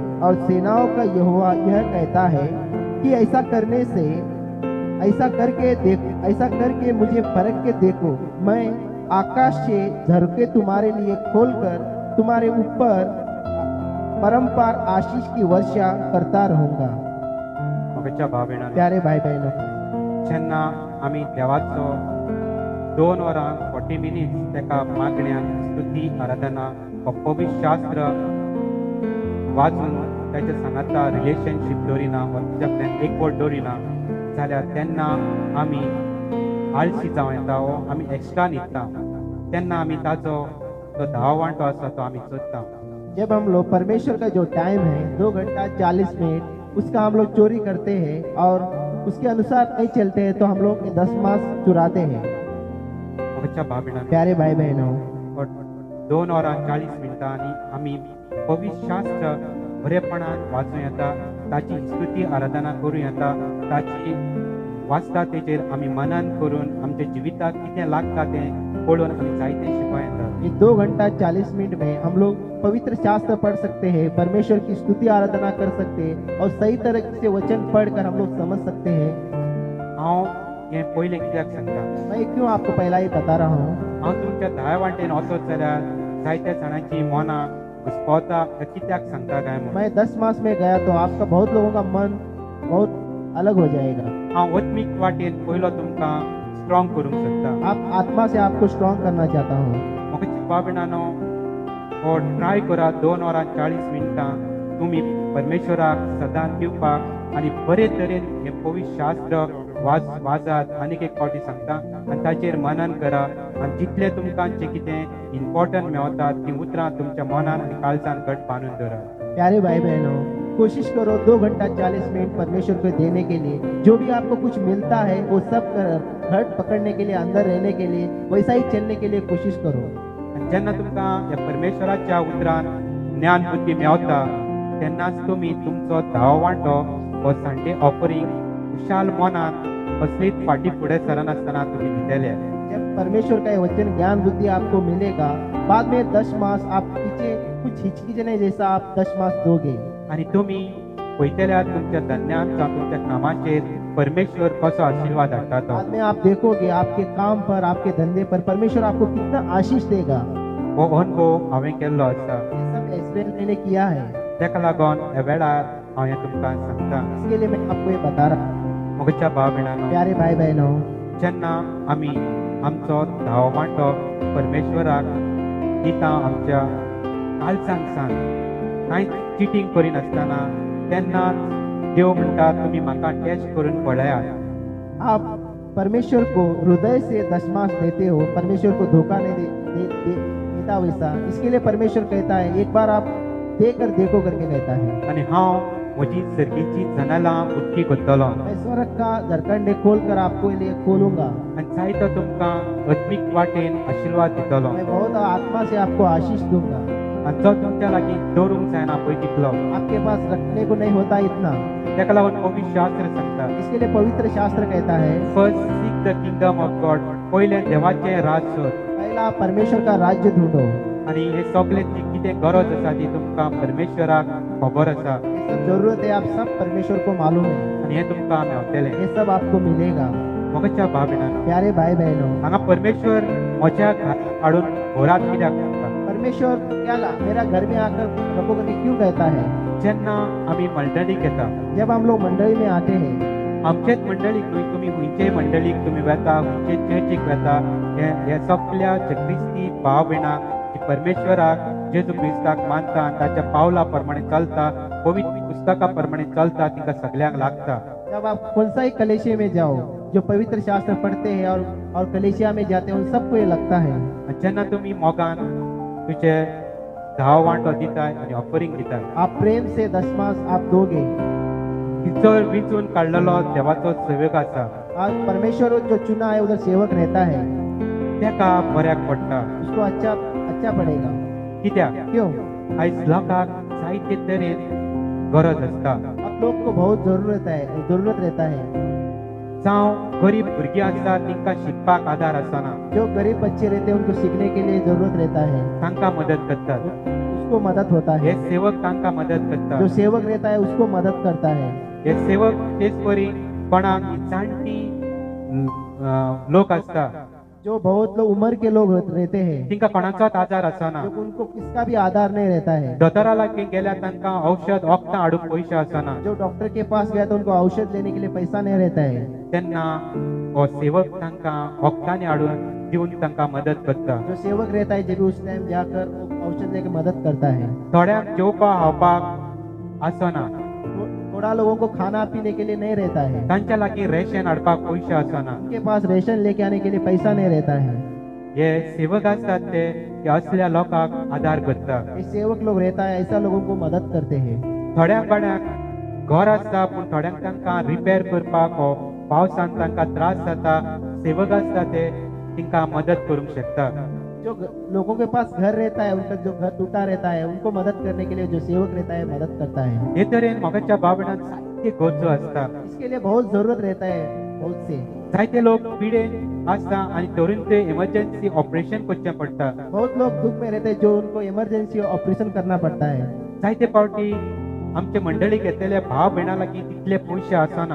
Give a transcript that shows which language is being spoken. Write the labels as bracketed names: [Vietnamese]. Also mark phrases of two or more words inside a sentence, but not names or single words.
[Hindi] और सेनाओं का यहोवा यह कहता है कि ऐसा करके मुझे परख के देखो, मैं आकाश से झरके तुम्हारे लिए खोलकर तुम्हारे ऊपर परम्पार आशीष की वर्षा करता रहूंगा। [Konkani] मोगाच्या भाव भयणांनो, [Hindi] प्यारे भाई बहनों, [Konkani] जेन्ना आमी देवाचो 2 वरां 40 मिनिट्स तेका मागण्यान स्तुती आराधना हो पवित्र शास्त्र वाचून त्याच्या सांगाता रिलेशनशीप दवरिना वा तुज्यातल्यान एकवट दवरिना जाल्यार तेन्ना आमी आळशी जावं येता वो आमी एक्स्ट्रा न्हिदता, तेन्ना आमी ताचो जो धाव वांटो आसा तो आमी सोदता. [Hindi] जब हम लोग परमेश्वर का जो टाइम है 2 घंटा 40 मिनट उसका हम लोग चोरी करते हैं और उसके अनुसार नहीं चलते हैं तो हम लोग 10 मास चुराते हैं. [Konkani] मोगाच्या भाव भयणांनो, [Hindi] प्यारे भाई बहनों, [Konkani] 2 वरां 40 मिनटांनी आमी पवित्र शास्त्र बरेपणान वाचूं येता, ताची स्तुती आराधना करूं येता, ताची वाचता तेचेर आमी मनन करून आमच्या जिविताक कितें लागता तें पळोवन आमी जायतें शिकूं येता. [Hindi] ये 2 घंटा 40 मिनट में हम लोग पवित्र शास्त्र पढ़ सकते हैं, परमेश्वर की स्तुति आराधना कर सकते हैं और सही तरह से वचन पढ़कर हम लोग समझ सकते हैं. [Konkani] हांव हें पयलें कित्याक सांगता, [Hindi] मैं क्यों आपको पहला ही बता रहा हूँ. [Konkani] हांव तुमच्या दाया वाटेन वचत जाल्यार जायत्या जाणांची मनां घुसपावता हें कित्याक सांगता काय म्हणून. [Hindi] मैं 10 मास में गया तो आपका बहुत लोगों का मन बहुत अलग हो जाएगा. [Konkani] हांव वत्मीक वाटेन पयलो तुमकां स्ट्रॉंग करूंक सोदता. [Hindi] आप आत्मा से आपको स्ट्रॉन्ग करना चाहता हूँ. [Konkani] मोगाच्या भाव भयणांनो, हो ट्राय करा 2 वरां 40 मिनटां तुमी परमेश्वराक सदांच दिवपाक आनी बरे तरेन हें पवित्र शास्त्र वाचात. आनीक एक फावटी सांगता आनी ताचेर मनन करा आनी जितलें तुमकां जें कितें इम्पॉर्टंट मेळटात ती उतरां तुमच्या मनान आनी काळजान घट बांदून दवरा. [Hindi] प्यारे भाई बहनों, कोशिश करो 2 घंटा 40 मिनट परमेश्वर को देने के लिए. जो भी आपको कुछ मिलता है वो सब घट पकड़ने के लिए, अंदर रहने के लिए, वैसा ही चलने के लिए कोशिश करो. [Konkani] आनी जेन्ना तुमकां ह्या परमेश्वराच्या उतरान ज्ञान बुद्धी मेळटा तेन्नाच तुमी तुमचो धावो वांटो हो [English] Sunday offering [Konkani] खुशाल मनान असलीच फाटी फुडें सरनासतना तुमी दितले. [Hindi] जब परमेश्वर का ये वचन ज्ञान बुद्धि आपको मिलेगा, बाद में 10 मास आप पीछे कुछ हिचकिचने जैसा आप 10 मास दोगे. [Konkani] आनी तुमी पळयतल्यात तुमच्या धन्यान जावं तुमच्या कामाचेर परमेश्वर कसो आशिर्वाद हाडटा तो. [Hindi] बाद में आप देखोगे आपके काम पर, आपके धंधे पर परमेश्वर आपको कितना आशीष देगा. [Konkani] हो अनुभव हांवें केल्लो आसा. [Hindi] ये सब एक्सपीरियंस मैंने किया है. [Konkani] तेका लागोन ह्या वेळार हांव हें तुमकां सांगता. [Hindi] इसके लिए मैं आपको ये बता रहा हूँ. [Konkani] मोगाच्या भाव भयणांनो, [Hindi] प्यारे भाई बहनों, [Konkani] जेन्ना आमी आमचो धावो वांटो परमेश्वराक दिता आमच्या काळजान सान कांयच चिटींग करिनासतना, तेन्नाच देव म्हणटा तुमी म्हाका टेस्ट करून पळयात. [Hindi] आप परमेश्वर को हृदय से 10 मास देते हो, परमेश्वर को धोखा नहीं देता वैसा. इसके लिए परमेश्वर कहता है एक बार आप देकर देखो करके कहता है. [Konkani] आनी हांव म्हजी सर्गीची जनालां उक्ती करतलो [Hindi] मैं स्वर्ग का दरकंडे खोल कर आपको लिए खोलूंगा. [Konkani] आनी जायतो तुमकां आत्मीक वाटेन आशिर्वाद दितलो [Hindi] मैं बहुत आत्मा से आपको आशीष दूंगा. [Konkani] आनी जो तुमच्या लागीं दवरूंक जायना पळय तितलो, [Hindi] आपके पास रखने को नहीं होता इतना. [Konkani] तेका लागून पवित्र शास्त्र सांगता, [Hindi] इसके लिए पवित्र शास्त्र कहता है [English] First seek the kingdom of God, [Konkani] पयलें देवाचें राज सोद [Hindi] पहला परमेश्वर का राज्य ढूंढो. [Konkani] आनी हे सगळें जी कितें गरज आसा ती तुमकां परमेश्वराक खबर आसा [Hindi] ये सब जरूरत है आप सब परमेश्वर को मालूम है. [Konkani] आनी हें तुमकां मेळटलें. [Hindi] ये सब आपको मिलेगा. [Konkani] मोगाच्या भाव भयणांनो, [Hindi] प्यारे भाई बहनों, [Konkani] हांगा परमेश्वर म्हज्या घरांत हाडून घरांत कित्याक सांगता. [Hindi] परमेश्वर क्या मेरा घर में आकर रखो करके क्यों कहता है. [Konkani] जेन्ना आमी मंडळीक येता, [Hindi] जब हम लोग मंडली में आते हैं, [Konkani] आमचेच मंडळीक न्हय, तुमी खंयचेय मंडळीक तुमी वेता, खंयचे चर्चीक वेता, हे सगळ्या जे क्रिस्ती भाव भयणांक जी परमेश्वराक जेजू क्रिस्ताक मानता आनी ताच्या पावला प्रमाणे चलता, पवित्र पुस्तका प्रमाणे चलता, तिका सगळ्यांक लागता. [Hindi] जब आप कौन सा ही कलेशिया में जाओ, जो पवित्र शास्त्र पढ़ते हैं और कलेशिया में जाते हैं, उन सबको ये लगता है. [Konkani] आनी जेन्ना तुमी मोगान तुजे धाव वांटो दिताय आनी ऑफरिंग दिताय, [Hindi] आप प्रेम से 10 मास आप दोगे. [Konkani] तिचो विचून काडलेलो देवाचो सेवक आसा, [Hindi] आज परमेश्वर जो चुना है उधर सेवक रहता है, [Konkani] तेका बऱ्याक पडटा. [Hindi] उसको अच्छा पड़ेगा. [Konkani] कित्याक [Hindi] क्यों. [Konkani] आयज लोकांक जायते तरेन गरज आसता. [Hindi] आप लोग को बहुत जरूरत रहता है. [Konkani] जावं गरीब भुरगीं आसता तिंकां शिकपाक आदार आसना, [Hindi] जो गरीब बच्चे रहते हैं उनको सीखने के लिए जरूरत रहता है, [Konkani] तांकां मदत करतात. [Hindi] उसको मदद होता [Konkani] हे [Hindi] है. [Konkani] सेवक तांकां मदत [Hindi] जो [Konkani] करतात. [Hindi] सेवक रहता है उसको मदद करता है. [Konkani] हे सेवक तेच परी कोणाक जाणटी लोक आसता, [Hindi] जो बहुत लोग उम्र के लोग रहते हैं, [Konkani] तिंका कोणाचोच आजार आसना, [Hindi] जो उनको किसका भी आधार नहीं रहता है, [Konkani] दोतोरा लागीं गेल्यार तांकां औषध वखदां हाडूंक पयशे आसना, [Hindi] जो डॉक्टर के पास गया तो उनको औषध लेने के लिए पैसा नहीं रहता है, [Konkani] तेन्ना हो सेवक तांकां वखदांनी हाडून दिवन तांकां मदत करता. [Hindi] जो सेवक रहता है जब भी उस टाइम जाकर वो औषध लेके मदद करता है. [Konkani] थोड्यांक जेवपाक खावपाक आसना, [Hindi] थोड़ा लोगों को खाना पीने के लिए नहीं रहता है, [Konkani] तांच्या लागीं रेशन हाडपाक पयशे आसना. [Hindi] उनके पास रेशन लेके आने के लिए पैसा नहीं रहता है. [Konkani] हे सेवक आसतात ते असल्या लोकांक आदार करता. [Hindi] ये सेवक लोग रहता है, ऐसा लोगों को मदद करते हैं. [Konkani] थोड्यांक कोणाक घर आसता पूण थोड्यांक तांकां रिपेर करपाक हो पावसान तांकां त्रास जाता. सेवक आसता ते तिंकां मदत करूंक शकता. [Hindi] जो लोगों के पास घर रहता है, उनका जो घर टूटा रहता है, उनको मदद करने के लिए जो सेवक रहता है मदद करता है. [Konkani] हे तरेन मोगाच्या बाबणान सारके गरजो आसता. [Hindi] इसके लिए बहुत जरूरत रहता है बहुत से. [Konkani] जायते लोक पिडेन आसता आनी तरून ते [English] emergency operation [Konkani] करचें पडटा. [Hindi] बहुत लोग दुख में रहते हैं जो उनको [English] emergency operation [Hindi] करना पड़ता है. [Konkani] जायते फावटी आमचे मंडळीक येतले भाव भयणां लागीं तितले पयशे आसना.